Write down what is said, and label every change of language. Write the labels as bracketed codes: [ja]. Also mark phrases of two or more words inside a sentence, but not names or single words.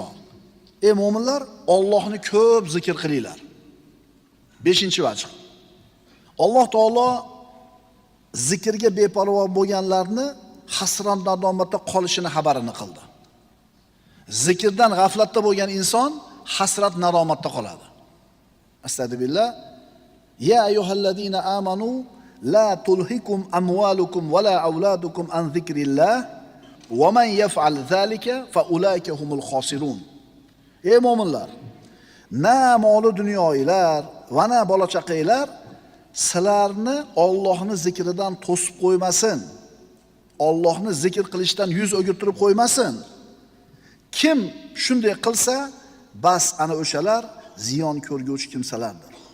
[uz] Ey mu'minlar, Allohni ko'p zikr qilinglar. 5-vajh. Alloh taolo zikrga beparvo bo'lganlarni hasron nadomatda qolishini xabarini qildi. Zikrdan g'aflatda bo'lgan inson hasrat nadomatda qoladi. Astagfirullah. [ar] يا أيها الذين آمنوا لا تلهكم أموالكم ولا أولادكم عن ذكر الله ومن يفعل ذلك فأولئك هم الخاسرون. [uz] Ey mu'minlar, na moli dunyoylar va na bola chaqanglar sizlarni Allohni zikridan to'sib qo'ymasin. Allohni zikr qilishdan yuz o'girtirib qo'ymasin. Kim shunday qilsa, bas ana o'shalar ziyon ko'rguvchi kimsalardir.